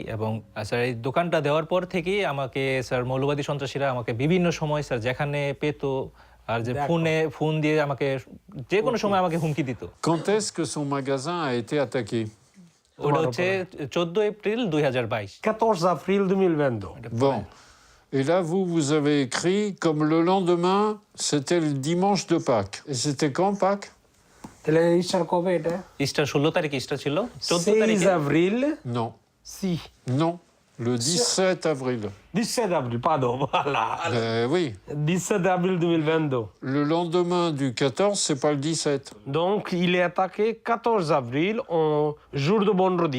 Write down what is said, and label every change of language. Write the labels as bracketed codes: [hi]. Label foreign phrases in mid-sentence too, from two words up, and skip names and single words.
[bn] এবং স্যার এই দোকানটা দেওয়ার পর থেকেই আমাকে স্যার মৌলবাদী সন্ত্রাসীরা আমাকে বিভিন্ন সময় স্যার যেখানে পেত আর যে ফোন দিয়ে আমাকে যে কোনো সময় আমাকে হুমকি দিত। [fr] Quand est-ce que son magasin a été attaqué? [bn] ওটা হচ্ছে 14 এপ্রিল 2022. [fr] 14 avril 2022. Bon. Et là, vous avez écrit comme le lendemain, c'était le dimanche de Pâques. Et c'était quand Pâques? [bn] তাহলে ইস্টার কবে এটা? ইস্টার 16 তারিখ ইস্টার ছিল। 14 তারিখে [fr] 16 avril. Non. Si. Non. Le 17 avril. 17 avril, pardon, voilà. Oui. 17 avril 2022. Le lendemain du 14, c'est pas le 17. Donc, il est attaqué 14 avril, en jour de vendredi.